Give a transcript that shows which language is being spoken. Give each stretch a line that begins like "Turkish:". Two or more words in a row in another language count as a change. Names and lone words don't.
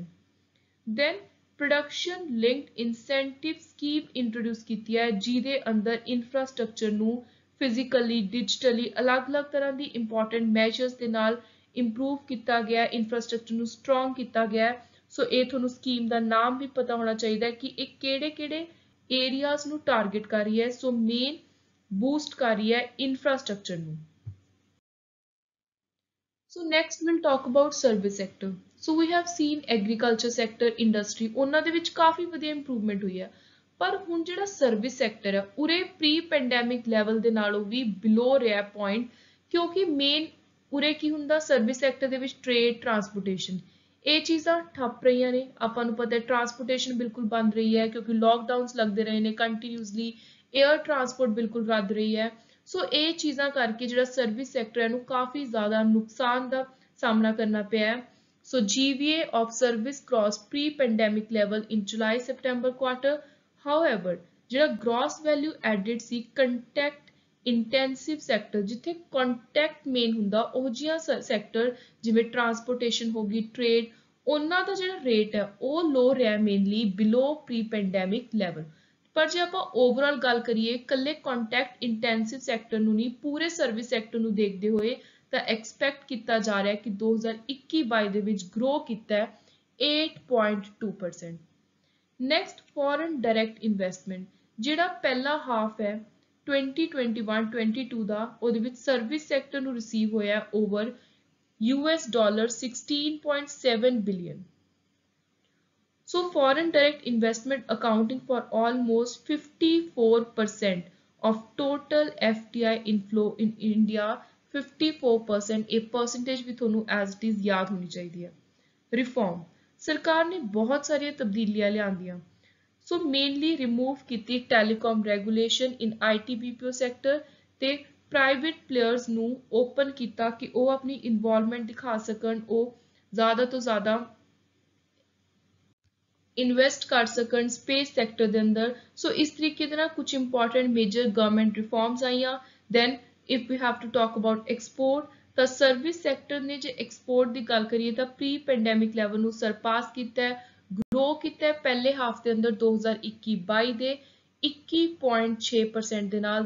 Punjabi: ਦੈਨ
English: production linked incentive scheme introduce
Punjabi: ਕੀਤੀ ਹੈ ਜਿਹਦੇ ਅੰਦਰ ਇਨਫਰਾਸਟ੍ਰਕਚਰ ਨੂੰ
English: physically digitally
Punjabi: ਅਲੱਗ-ਅਲੱਗ ਤਰ੍ਹਾਂ ਦੀ
English: important measures
Punjabi: ਦੇ ਨਾਲ ਇੰਪਰੂਵ ਕੀਤਾ ਗਿਆ, ਇਨਫਰਾਸਟ੍ਰਕਚਰ ਨੂੰ ਸਟਰੋਂਗ ਕੀਤਾ ਗਿਆ। ਸੋ ਇਹ ਤੁਹਾਨੂੰ ਸਕੀਮ ਦਾ ਨਾਮ ਵੀ ਪਤਾ ਹੋਣਾ ਚਾਹੀਦਾ ਹੈ ਕਿ ਇਹ ਕਿਹੜੇ-ਕਿਹੜੇ ਏਰੀਆਜ਼ ਨੂੰ ਟਾਰਗੇਟ ਕਰ ਰਹੀ ਹੈ। ਸੋ
English: main boost
Punjabi: ਕਰ ਰਹੀ ਹੈ ਇਨਫਰਾਸਟ੍ਰਕਚਰ ਨੂੰ।
English: So next we'll talk about service sector. So we have seen agriculture sector, industry,
Punjabi: ਉਹਨਾਂ ਦੇ ਵਿੱਚ ਕਾਫੀ ਵਧੀਆ ਇੰਪਰੂਵਮੈਂਟ ਹੋਈ ਹੈ। ਪਰ ਹੁਣ ਜਿਹੜਾ
English: service sector
Punjabi: ਹੈ ਉਰੇ
English: pre pandemic level
Punjabi: ਦੇ ਨਾਲੋਂ ਵੀ ਬਿਲੋ ਰਿਹਾ ਪੁਆਇੰਟ, ਕਿਉਂਕਿ ਮੇਨ ਉਰੇ ਕੀ ਹੁੰਦਾ
English: service sector
Punjabi: ਦੇ ਵਿੱਚ
English: trade transportation
Punjabi: ਇਹ ਚੀਜ਼ਾਂ ਠੱਪ ਰਹੀਆਂ ਨੇ। ਆਪਾਂ ਨੂੰ ਪਤਾ ਹੈ ਟਰਾਂਸਪੋਰਟੇਸ਼ਨ ਬਿਲਕੁਲ ਬੰਦ ਰਹੀ ਹੈ ਕਿਉਂਕਿ ਲੋਕਡਾਊਨਸ ਲੱਗਦੇ ਰਹੇ ਨੇ ਕੰਟੀਨਿਊਸਲੀ।
English: air transport
Punjabi: ਬਿਲਕੁਲ ਰੱਦ ਰਹੀ ਹੈ। ਸੋ ਇਹ ਚੀਜ਼ਾਂ ਕਰਕੇ ਜਿਹੜਾ
English: service sector
Punjabi: ਹੈ ਨੂੰ ਕਾਫੀ ਜ਼ਿਆਦਾ ਨੁਕਸਾਨ ਦਾ ਸਾਹਮਣਾ ਕਰਨਾ ਪਿਆ ਹੈ।
English: ਸੋ GVA of service crossed pre-pandemic level in July-September quarter.
Punjabi: However, ਜਿਹੜਾ
English: gross value added
Punjabi: ਸੀ
English: contact intensive sector
Punjabi: ਜਿੱਥੇ contact main ਹੁੰਦਾ ਉਹ ਜਿਹੀਆਂ ਸੈਕਟਰ ਜਿਵੇਂ ਟਰਾਂਸਪੋਰਟੇਸ਼ਨ ਹੋ ਗਈ, ਟ੍ਰੇਡ, ਉਹਨਾਂ ਦਾ ਜਿਹੜਾ ਰੇਟ ਹੈ ਉਹ ਲੋ ਰਿਹਾ
English: mainly below pre pandemic level.
Punjabi: ਪਰ ਜੇ ਆਪਾਂ ਓਵਰਆਲ ਗੱਲ ਕਰੀਏ ਇਕੱਲੇ
English: contact intensive sector
Punjabi: ਨੂੰ ਨਹੀਂ ਪੂਰੇ
English: service sector
Punjabi: ਨੂੰ ਦੇਖਦੇ ਹੋਏ ਤਾਂ ਐਕਸਪੈਕਟ ਕੀਤਾ ਜਾ ਰਿਹਾ ਕਿ 2021-22 ਦੇ ਵਿੱਚ ਗਰੋ ਕੀਤਾ ਹੈ 8.2%।
English: next foreign direct investment
Punjabi: ਜਿਹੜਾ ਪਹਿਲਾ ਹਾਫ ਹੈ 2021-22 ਦਾ ਉਹਦੇ ਵਿੱਚ
English: service sector
Punjabi: ਨੂੰ ਰਿਸੀਵ ਹੋਇਆ
English: over $16.7 billion. So foreign direct investment accounting for almost 54% of total FDI inflow in India।
Punjabi: 54% ਇਹ percentage ਵੀ ਤੁਹਾਨੂੰ
English: as it is
Punjabi: ਯਾਦ ਹੋਣੀ ਚਾਹੀਦੀ ਹੈ। Reform ਸਰਕਾਰ ਨੇ ਬਹੁਤ ਸਾਰੀਆਂ ਤਬਦੀਲੀਆਂ ਲਿਆਂਦੀਆਂ।
English: So mainly remove
Punjabi: ਕੀਤੀ
English: telecom regulation in IT BPO sector
Punjabi: ਤੇ
English: private players
Punjabi: ਨੂੰ open ਕੀਤਾ ਕਿ ਉਹ ਆਪਣੀ involvement ਦਿਖਾ ਸਕਣ, ਉਹ ਜ਼ਿਆਦਾ ਤੋਂ ਜ਼ਿਆਦਾ ਇਨਵੈਸਟ ਕਰ ਸਕਣ
English: space sector
Punjabi: ਦੇ ਅੰਦਰ। ਸੋ ਇਸ ਤਰੀਕੇ ਦੇ ਨਾਲ ਕੁਝ
English: important major government reforms
Punjabi: ਆਈਆਂ।
English: then if we have to talk about export
Punjabi: ਤਾਂ ਸਰਵਿਸ ਸੈਕਟਰ ਨੇ ਜੇ ਐਕਸਪੋਰਟ ਦੀ ਗੱਲ ਕਰੀਏ ਤਾਂ
English: pre pandemic level
Punjabi: ਨੂੰ ਸਰਪਾਸ ਕੀਤਾ ਹੈ, ਗਰੋ ਕੀਤਾ ਹੈ ਪਹਿਲੇ ਹਾਫ ਦੇ ਅੰਦਰ 2021-22 ਦੇ 21.6% ਦੇ ਨਾਲ।